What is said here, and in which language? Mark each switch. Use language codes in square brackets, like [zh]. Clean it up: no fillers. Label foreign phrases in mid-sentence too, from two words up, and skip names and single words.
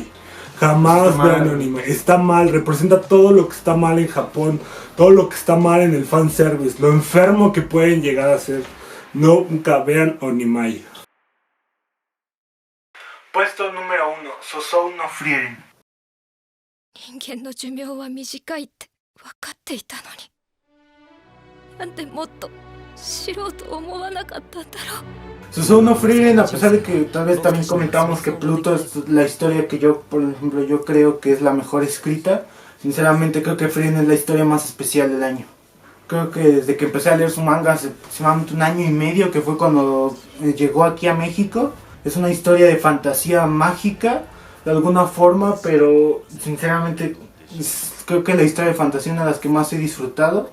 [es] Jamás vean Onimai. Está mal, representa todo lo que está mal en Japón, todo lo que está mal en el fanservice, lo enfermo que pueden llegar a ser. Nunca vean Onimai. Puesto número 1, Sosou no Frieren. [ja] 人間の寿命は短いって分かっていたのに、なんでもっと知ろうと思わなかったんだろう。 [es] Sosou no Frieren, a pesar de que tal vez también comentamos que Pluto es la historia que yo, por ejemplo, yo creo que es la mejor escrita, sinceramente creo que Frieren es la historia más especial del año. Creo que desde que empecé a leer su manga hace aproximadamente 1 año y medio, que fue cuando llegó aquí a México, es una historia de fantasía mágica de alguna forma, pero sinceramente creo que la historia de fantasía es una de las que más he disfrutado.